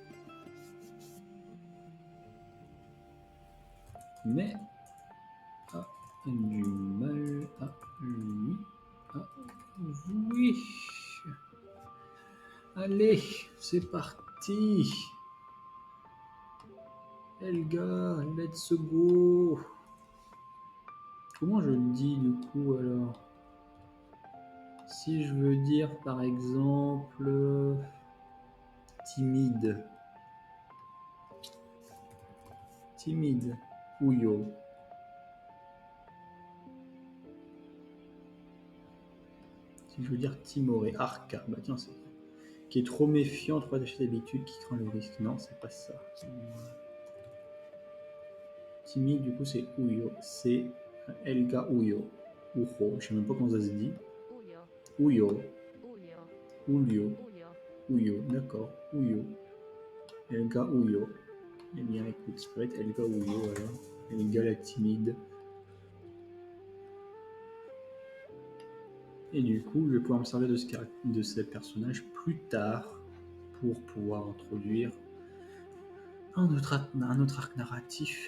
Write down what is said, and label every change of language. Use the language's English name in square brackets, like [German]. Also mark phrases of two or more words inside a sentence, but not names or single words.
[French] Mais a du mal à lui avouer. Allez, c'est parti. Elga, [English] let's go. [French] Comment je dis du coup alors? Si je veux dire par exemple timide. Timide. Ouyo. Si je veux dire timoré. Arca. Bah tiens, c'est qui est trop méfiant, trop attaché d'habitude, qui craint le risque. Non, c'est pas ça. Timide, du coup, c'est Ouyo. C'est Elga Ouyo. Ujo, je sais même pas comment ça se dit. Uyo. Ouyo. Uyo. Ouyo. Uyo. Ouyo, d'accord. Ouyo. Elga Ouyo. Eh bien, écoute, ça peut être Elga Ouyo, alors. Elga la timide. Et du coup, je vais pouvoir me servir de ces personnages plus tard pour pouvoir introduire un autre arc narratif.